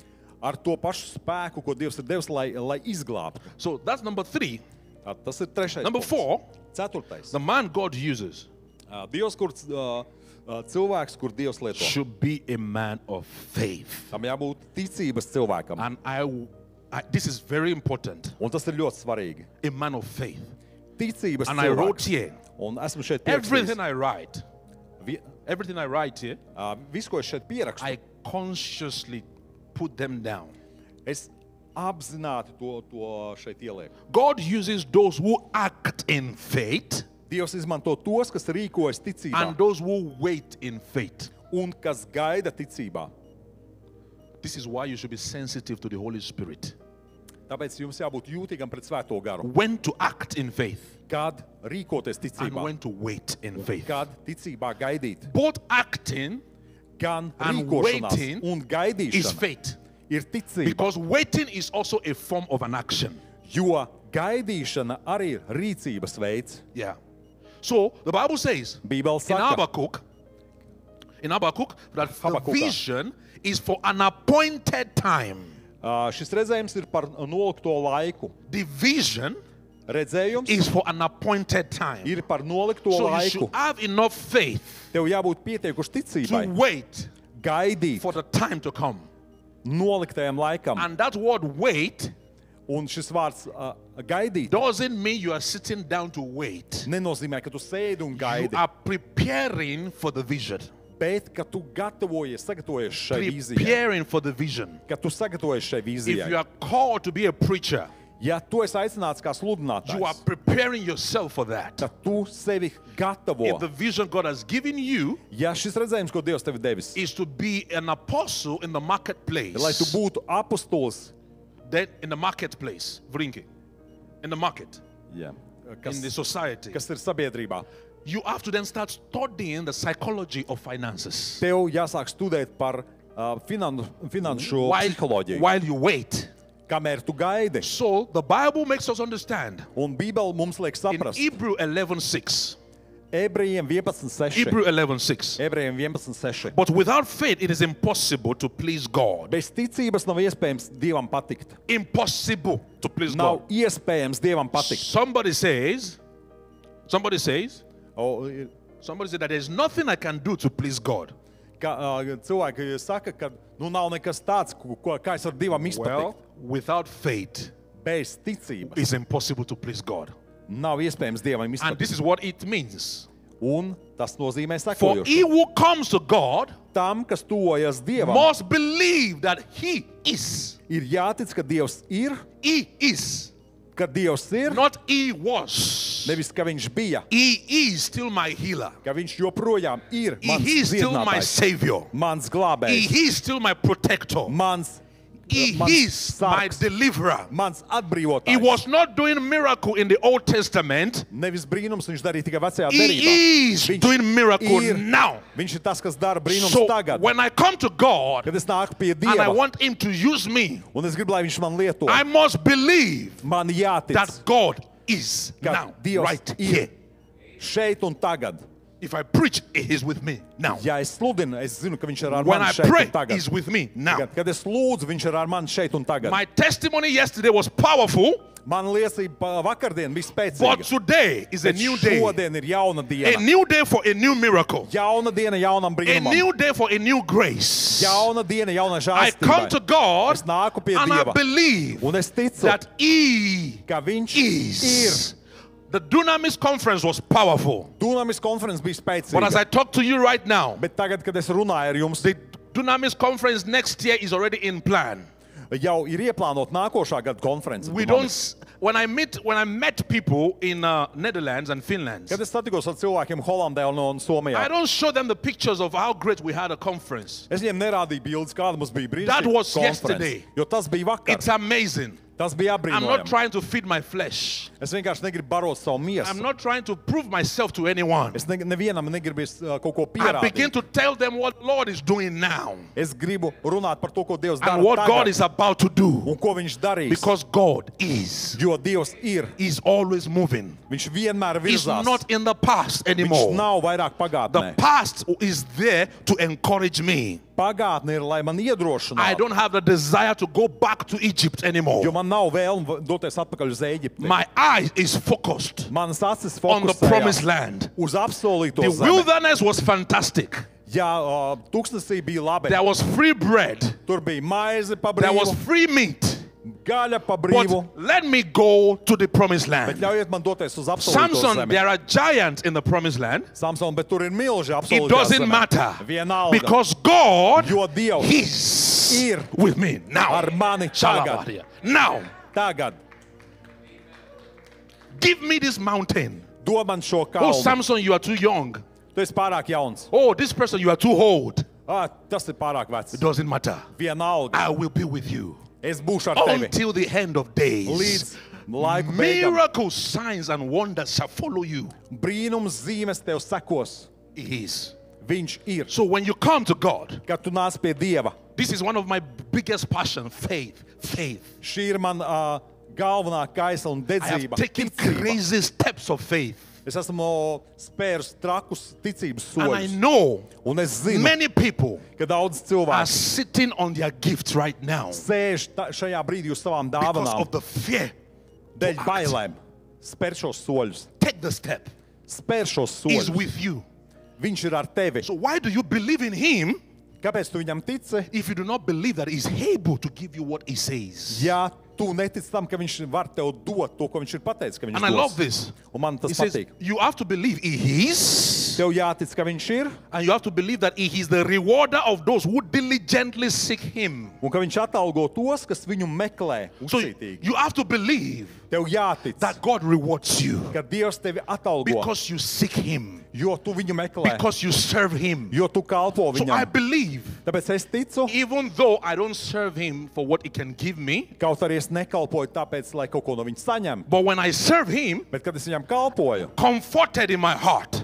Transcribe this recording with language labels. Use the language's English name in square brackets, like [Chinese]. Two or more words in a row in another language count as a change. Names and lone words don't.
[Latvian] ar to pašu spēku, ko Dievs ir devis, lai izglābtu. [English] So that's number 3. [Latvian] Tas ir trešais. [English] Number 4, [Latvian] Ceturtais. [English] the man God uses [Latvian] Dievs, kur cilvēks, kur Dievs lieto. [English] should be a man of faith. [Latvian] Tam jābūt ticības cilvēkam. [English] And this is very important. [Latvian] Un tas ir ļoti svarīgi. [English] A man of faith. [Latvian] Ticības [English] And I wrote [Latvian] cilvēks. [English] here, [Latvian] Un esmu šeit [English] Everything [Latvian] pierakstījis. [English] I write, [Latvian] Vi- [English] everything I write here, [Latvian] Visu, ko es šeit pierakstu, [English] I consciously put them down. [Latvian] es apzināti to šeit ielieku. [English] God uses those who act in faith [Latvian] Dievs izmanto tos, kas rīkojas ticībā [English] and those who wait in faith. [Latvian] un kas gaida ticībā. [English] This is why you should be sensitive to the Holy Spirit. [Latvian] Tāpēc jums jābūt jūtīgam pret Svēto garu. [English] When to act in faith [Latvian] Kad rīkoties [English] and [Latvian] ticībā, [English] when to wait in faith. [Latvian] kad ticībā gaidīt. [English] Both acting [Latvian] Gan [English] and [Latvian] rīkošanās [English] waiting [Latvian] un [English] is [Latvian] gaidīšana [English] faith. [Latvian] ir ticība. [English] Because waiting is also a form of an action. [Latvian] Jo gaidīšana arī ir rīcības veids. [English] Yeah. So the Bible says [Latvian] Bībele [English] in [Latvian] saka, [English] Habakkuk that the [Latvian] Habakukā. [English] vision is for an appointed time. [Latvian] Šis redzējums ir par nolikto laiku. [English] The vision [Latvian] Redzējums [English] is for an appointed time. [Latvian] ir par nolikto [English] So you [Latvian] laiku. [English] should have enough faith [Latvian] Tev jābūt pietiekuši [English] to [Latvian] ticībai, [English] wait [Latvian] gaidīt [English] for the time to come. [Latvian] noliktajam laikam. [English] And that word wait [Latvian] Un šis vārds gaidīt [English] doesn't mean you are sitting down to wait. [Latvian] nenozīmē, ka tu sēdi un [English] You [Latvian] gaidi, [English] are preparing for the vision. [Latvian] bet ka tu gatavojies, sagatavojies šai vīzijai. [English] Preparing for the vision. [Latvian] Ka tu sagatavojies šai [English] If you [Latvian] vīzijai. [English] are called to be a preacher, [Latvian] Ja tu esi aicināts kā [English] you are [Latvian] sludinātājs, [English] preparing yourself for that. [Latvian] tad tu sevi gatavo. [English] If the vision God has given you [Latvian] Ja šis redzējums, ko Dievs tev ir devis, [English] is to be an apostle in the marketplace, [Latvian] lai tu būtu apostols, [English] then in the marketplace, Vrinki, in the market, [Latvian] ja, [English] in the society, [Latvian] kas ir sabiedrībā, [English] you have to then start studying the psychology of finances [Latvian] tev jāsāk studēt par finanšu psiholoģiju, [English] while you wait. [Latvian] kamēr tu gaidi. [English] So the Bible makes us understand [Latvian] Un Bībele mums liek [English] in [Latvian] saprast, [English] Hebrew 11:6. [Latvian] Ebrejiem 11.6. [English] Hebrew 11:6. [Latvian] Ebrejiem 11.6. [English] But without faith, it is impossible to please God. [Latvian] Bez ticības nav iespējams Dievam patikt. [English] Impossible to please [Latvian] Nav [English] God. [Latvian] iespējams Dievam patikt. [English] Somebody says [Latvian] O, ir- [English] that there's nothing I can do to please God. [Latvian] Ka, cilvēki saka, ka nu, nav nekas tāds, kā es varu Dievam izpatikt. [English] Well, without faith, [Latvian] Bez ticības [English] it's impossible to please God. [Latvian] nav iespējams Dievam [English] And [Latvian] izpatikt. [English] this is what it means. [Latvian] Un tas nozīmē [English] For he [Latvian] sekojošu. [English] who comes to God [Latvian] Tam, kas tuvojas Dievam, [English] must believe that he is. [Latvian] ir jātic, ka Dievs ir, [English] He is. [Latvian] ka Dievs ir, [English] Not he was. [Latvian] nevis ka viņš bija, [English] He is still my healer. [Latvian] ka viņš joprojām ir mans [English] He is still my [Latvian] dziedinātājs, [English] savior. [Latvian] mans glābējs, [English] He is still my protector. [Latvian] mans [English] He [Latvian] mans [English] is my [Latvian] sargs, [English] deliverer. [Latvian] mans [English] He [Latvian] atbrīvotājs. [English] was not doing miracle in the Old Testament. [Latvian] Nevis brīnums viņš darīja tikai vecajā derībā. [English] He is [Latvian] Viņš [English] doing miracle [Latvian] ir. [English] now. [Latvian] Viņš ir tas, kas dara brīnums [English] So [Latvian] tagad. [English] when I come to God [Latvian] Kad es nāku pie [English] and I [Latvian] Dieva, [English] want him to use me, [Latvian] un es gribu, lai viņš man lieto, [English] I must believe [Latvian] man jātic, [English] that God is [Latvian] ka [English] now, [Latvian] Dievs [English] right [Latvian] ir [English] here. [Latvian] šeit un tagad. [English] If I preach, He is with me now. [Latvian] Ja es sludinu, es zinu, ka viņš ir ar [English] When [Latvian] mani [English] I [Latvian] šeit [English] pray, [Latvian] un tagad. [English] He's with me now. [Latvian] Kad es lūdzu, viņš ir ar mani šeit un tagad. [English] My testimony yesterday was powerful, [Latvian] Man liecība vakardien bija [English] but [Latvian] spēcīga. [English] today is a [Latvian] Bet [English] new day. [Latvian] šodien ir jauna [English] A [Latvian] diena. [English] new day for a new miracle. [Latvian] Jauna diena jaunam [English] A [Latvian] brīnumam. [English] new day for a new grace. [Latvian] Jauna diena jaunai [English] I come to [Latvian] žēlstībai. [English] God [Latvian] Es nāku pie [English] and I [Latvian] Dieva. [English] believe [Latvian] Un es ticu, [English] that He [Latvian] ka viņš [English] is. [Latvian] ir. [English] The Dunamis conference was powerful. [Latvian] Dunamis konferences bija [English] But as [Latvian] spēcīga. [English] I talk to you right now, [Latvian] Bet tagad, kad es runāju ar jums, [English] the Dunamis conference next year is already in plan. [Latvian] jau ir ieplānota nākošā gada konference. [English] We don't. When I met people in Netherlands and Finland, [Latvian] Kad es satikos ar cilvēkiem Holandē un Somijā, [English] I don't show them the pictures of how great we had a conference. [Latvian] es viņiem nerādīju bildes, kāda mums bija [English] That was [Latvian] brīnišķīga [English] yesterday. [Latvian] konference. Jo tas bija vakar. [English] It's amazing. [Latvian] Tas bija [English] I'm not [Latvian] apbrīnojami. [English] trying to feed my flesh. [Latvian] Es vienkārši negribu barot savu [English] I'm [Latvian] miesu. [English] not trying to prove myself to anyone. [Latvian] Es nevienam negribu kaut ko [English] I begin [Latvian] pierādīt. [English] to tell them what Lord is doing now [Latvian] Es gribu runāt par to, ko Dievs dara [English] and what God [Latvian] tagad [English] is about to do, [Latvian] un ko viņš darīs. [English] because God is. [Latvian] Jo Dievs ir. [English] He's always moving. [Latvian] Viņš vienmēr [English] He's [Latvian] virzās. [English] not in the past [Latvian] Viņš [English] anymore. [Latvian] nav vairāk [English] The [Latvian] pagātnē. [English] past is there to encourage me. [Latvian] Pagātne ir, lai man [English] I [Latvian] iedrošinātu. [English] don't have the desire to go back to Egypt [Latvian] Jo [English] anymore. [Latvian] man nav vēlme doties atpakaļ uz Ēģipti. [English] My eye is focused [Latvian] Manas acis [English] on the promised [Latvian] fokusējās [English] land. [Latvian] uz apsolīto [English] The [Latvian] zemi. [English] wilderness was fantastic. [Latvian] Jā, tūkstnesī bija labi. [English] There was free bread. [Latvian] Tur bija maize pa [English] There was [Latvian] brīvu, [English] free meat. [Latvian] gaļa pa [English] But [Latvian] brīvu, [English] let me go to the promised [Latvian] bet [English] land. [Latvian] ļaujiet man doties uz apsolīto Samson, zemi. [English] there are giants in the promised land. [Latvian] Samson, bet tur ir milži [English] It [Latvian] apsolītā [English] doesn't [Latvian] zemē. [English] matter. [Latvian] Vienalga. [English] Because God [Latvian] Jo Dievs [English] is [Latvian] ir [English] with me now. [Latvian] ar mani tagad. Shalabaria. [English] Now, [Latvian] Tagad [English] give me this mountain. [Latvian] dod man šo [English] Oh, [Latvian] kalnu. [English] Samson, you are too young. [Latvian] Tu esi pārāk jauns. [English] Oh, this person, you are too old. [Latvian] Tas ir pārāk vecs. [English] It doesn't matter. [Latvian] Vienalga. [English] I will be with you [Latvian] Es būšu ar tevi. [English] until the end of days. [Latvian] Līdz laiku beigām. [English] Miracles, signs, and wonders shall follow you. [Latvian] Brīnums zīmes tev sekos. [English] He is. [Latvian] Viņš ir. [English] So when you come to God, [Latvian] Kad tu nāc pie Dieva, [English] this is one of my biggest passions, faith. Faith. [Latvian] šī ir man galvenā kaisla un [English] I have [Latvian] dedzība. [English] taken [Latvian] Ticība. [English] crazy steps of faith. [Latvian] Es esmu spērus trakus ticības [English] And I [Latvian] soļus. [English] know [Latvian] Un es zinu, [English] many people [Latvian] ka daudz [English] are [Latvian] cilvēku [English] sitting on their gifts right now [Latvian] sēž šajā brīdī uz savām [English] because [Latvian] dāvanām [English] of the fear. [Latvian] dēļ [English] to act. [Latvian] bailēm. Spēr šos soļus. [English] Take the step. [Latvian] Spēr šos [English] He's [Latvian] soļus. [English] with you. [Latvian] Viņš ir ar tevi. [English] So why do you believe in him [Latvian] Kāpēc tu viņam tici? [English] if you do not believe that he's able to give you what he says? [Latvian] Ja tu netici tam, ka viņš var tev dot to, ko viņš ir pateicis, ka viņš [English] And I [Latvian] dos. [English] love this. [Latvian] Un man [English] He [Latvian] tas [English] says, [Latvian] patīk. [English] you have to believe he is, [Latvian] Tev jātic, ka viņš ir, [English] and you have to believe that he is the rewarder of those who diligently seek him. [Latvian] un ka viņš atalgo tos, kas viņu meklē [English] So [Latvian] uzcītīgi. [English] you have to believe [Latvian] Tev jātic, [English] that God rewards you [Latvian] ka Dievs tevi atalgo, [English] because you seek him, [Latvian] jo tu viņu meklē, [English] because you serve him. [Latvian] jo tu kalpo [English] So I [Latvian] viņam. [English] believe, [Latvian] Tāpēc es ticu, [English] even though I don't serve him for what he can give me, [Latvian] kaut arī es nekalpoju tāpēc, lai kaut ko no viņa saņemtu, [English] but when I serve him, [Latvian] bet kad es viņam kalpoju, [English] comforted in my heart,